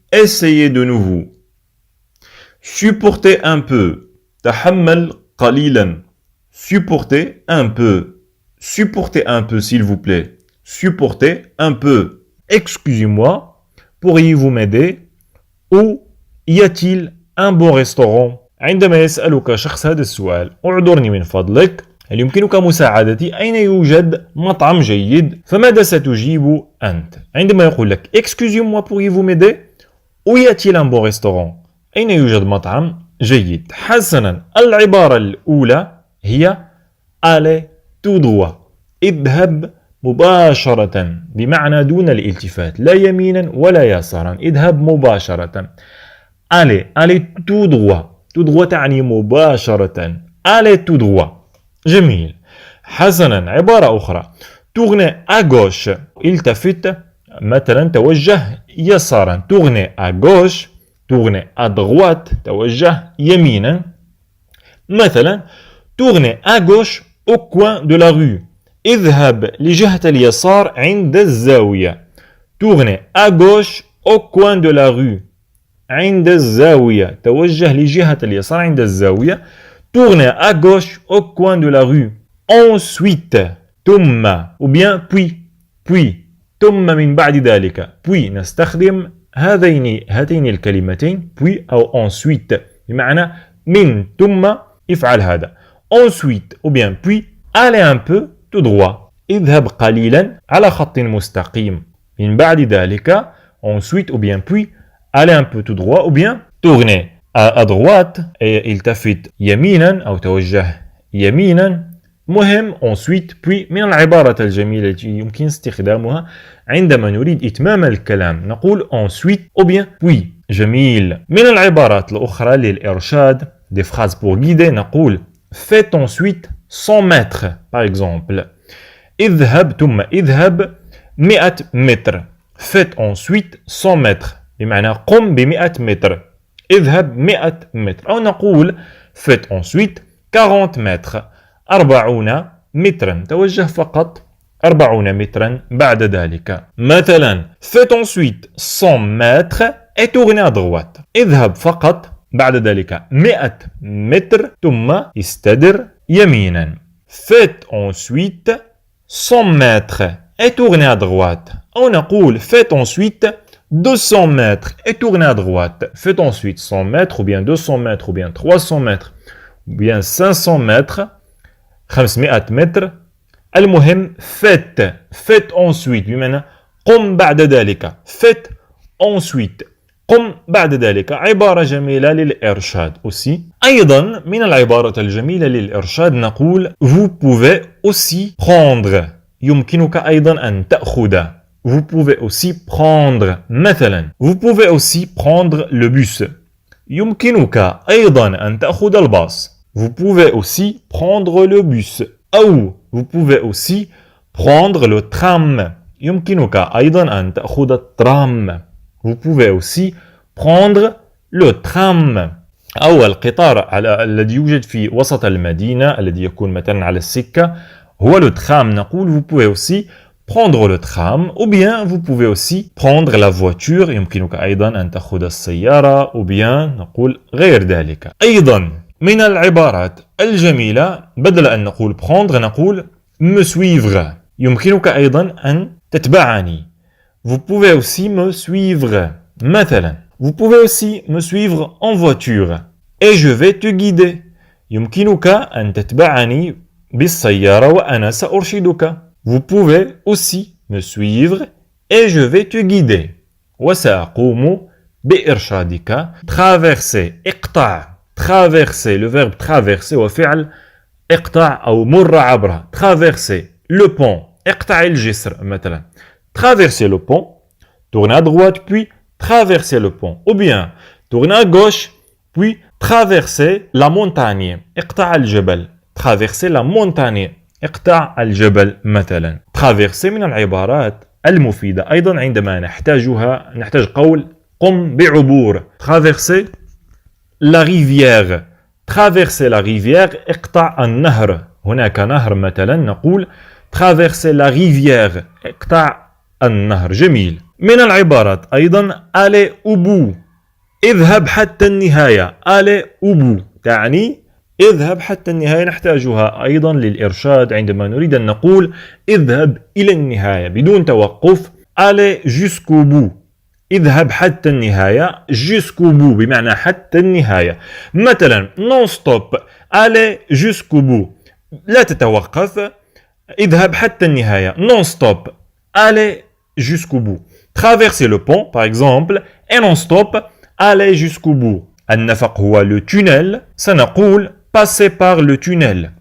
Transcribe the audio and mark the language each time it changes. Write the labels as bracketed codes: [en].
[fr] Essayez de nouveau. Supportez un peu. [ar] تحمل قليلا. [fr] Supportez un peu. Supportez un peu s'il vous plaît. Supportez un peu. Excusez-moi, pourriez-vous m'aider? Où y a-t-il un bon restaurant? [ar] عندما يسألك شخص هذا السؤال اعذرني من فضلك هل يمكنك مساعدتي؟ أين يوجد مطعم جيد؟ فماذا ستجيب أنت؟ عندما يقول لك [fr] Excusez-moi, pourriez-vous m'aider? Où y a-t-il un bon restaurant? [ar] أين يوجد مطعم جيد؟ حسنا، العبارة الأولى هي [fr] Allez tout droit. [ar] اذهب مباشرة بمعنى دون الالتفات، لا يمينا ولا يسارا. اذهب مباشرة. [fr] Allez, allez tout droit. [ar] Tout droit تعني مباشرة. [fr] Allez tout droit. [ar] جميل. حسنا، عبارة أخرى. [fr] Tournez à gauche. [ar] التفت مثلا توجه يسارا. [fr] Tournez à gauche. Tournez à droite. [ar] توجه يمينا. [fr] مثلا Tournez à gauche au coin de la rue. [ar] اذهب لجهة اليسار عند الزاوية. [fr] Tournez à gauche au coin de la rue. [ar] عند الزاوية. توجه لجهة اليسار عند الزاوية. [fr] Tournez à gauche au coin de la rue. [ar] Ensuite, ثم ou bien puis ثم من بعد ذلك. Puis نستخدم هاتين الكلمتين puis أو ensuite بمعنى من ثم افعل هذا. [fr] Ensuite ou bien puis allez un peu tout droit. [ar] اذهب قليلا على خط مستقيم. من بعد ذلك [fr] ensuite ou bien puis aller un peu tout droit ou bien tourner à droite et [ar] التفت يمينا أو توجه يمينا. مهم ensuite puis من العبارة الجميلة التي يمكن استخدامها عندما نريد إتمام الكلام نقول [fr] ensuite ou bien puis. [ar] جميل. من العبارات الأخرى للإرشاد [fr] des phrases pour guider [ar] نقول [fr] faites ensuite 100 mètres par exemple. [ar] اذهب ثم اذهب 100 متر. [fr] faites ensuite 100 mètres [ar] بمعنى قم ب100 متر. اذهب 100 متر. أو نقول [fr] faites ensuite 40 mètres. [ar] 40 مترا. توجه فقط 40 مترا بعد ذلك. [fr] مثلا faites ensuite 100 mètres et tournez à droite. [ar] اذهب فقط بعد ذلك 100 متر ثم استدر يمينا. [fr] faites ensuite 100 mètres et tournez à droite. [ar] أو نقول [fr] faites ensuite 200 mètres et tournez à droite. Faites ensuite 100 mètres ou bien 200 mètres ou bien 300 mètres ou bien 500 mètres 500 متر. [ar] المهم [fr] faites ensuite [ar] بمعنى قم بعد ذلك. [fr] faites ensuite [ar] قم بعد ذلك. عبارة جميلة للإرشاد aussi. أيضا من العبارة الجميلة للإرشاد نقول [fr] vous pouvez aussi prendre. [ar] يمكنك أيضا أن تأخذ. [fr] Vous pouvez aussi prendre مثلا vous pouvez aussi prendre le bus. [ar] يمكنك أيضا أن تأخذ الباص. [fr] Vous pouvez aussi prendre le bus. أو vous pouvez aussi prendre le tram. [ar] يمكنك أيضا أن تأخذ الترام. [fr] Vous pouvez aussi prendre le tram [ar] أو القطار الذي يوجد في وسط المدينة الذي يكون مثلا على السكة هو le tram. [fr] نقول vous pouvez aussi prendre le tram ou bien vous pouvez aussi prendre la voiture. [ar] يمكنك أيضا أن تأخذ السيارة ou bien نقول غير ذلك. أيضا من العبارات الجميلة بدل أن نقول prendre نقول me suivre. يمكنك أيضا أن تتبعني. [fr] Vous pouvez aussi me suivre. مثلا vous pouvez aussi me suivre en voiture et je vais te guider. [ar] يمكنك أن تتبعني بالسيارة وأنا سأرشدك. [fr] Vous pouvez aussi me suivre et je vais te guider. [ar] وسأقوم بإرشادك. [fr] traverser اقطع. traverser le verbe traverser [ar] هو فعل اقطع أو مر عبره. [fr] traverser le pont. [ar] اقطع الجسر مثلا. [fr] traverser le pont. tourner à droite puis traverser le pont. Ou bien tourner à gauche puis traverser la montagne. [ar] اقطع الجبل. [fr] traverser la montagne. [ar] اقطع الجبل مثلا. traverser من العبارات المفيدة أيضا عندما نحتاج قول قم بعبور. [fr] traverser la rivière. traverser la rivière [ar] اقطع النهر. هناك نهر مثلا نقول [fr] traverser la rivière [ar] اقطع النهر. جميل. من العبارات أيضا [fr] aller au bout. [ar] اذهب حتى النهاية. [fr] aller au bout [ar] تعني اذهب حتى النهاية. نحتاجها أيضا للإرشاد عندما نريد أن نقول اذهب إلى النهاية بدون توقف. [fr] aller jusqu'au bout. [ar] اذهب حتى النهاية. jusqu'au bout بمعنى حتى النهاية. مثلا non stop. [fr] aller jusqu'au bout. [ar] لا تتوقف. اذهب حتى النهاية. [fr] non stop. aller jusqu'au bout. traverser le pont par exemple et non stop. aller jusqu'au bout. [ar] النفق هو le tunnel. سنقول [fr] passer par le tunnel.